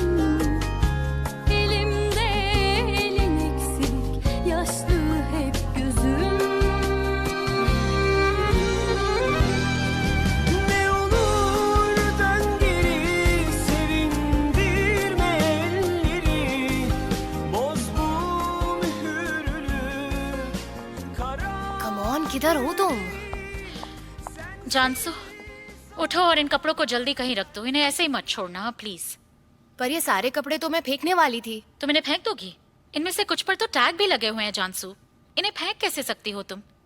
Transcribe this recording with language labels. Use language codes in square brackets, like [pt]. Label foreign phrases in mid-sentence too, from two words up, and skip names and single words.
[tr] Elimde elin eksik, yaşlı hep gözüm. Ne olur dön geri, sevindirme elleri. Boz bu mühürlü kara. [en] come on, [hi] किधर हो तुम? जानसू, उठो और इन कपड़ों को जल्दी कहीं रख दो। इन्हें ऐसे ही मत छोड़ना प्लीज। पर ये सारे कपड़े तो मैं फेंकने वाली थी। तुम इन्हें फेंक दोगी? इनमें से कुछ पर तो टैग भी लगे हुए हैं जानसू। इन्हें फेंक कैसे सकती हो तुम?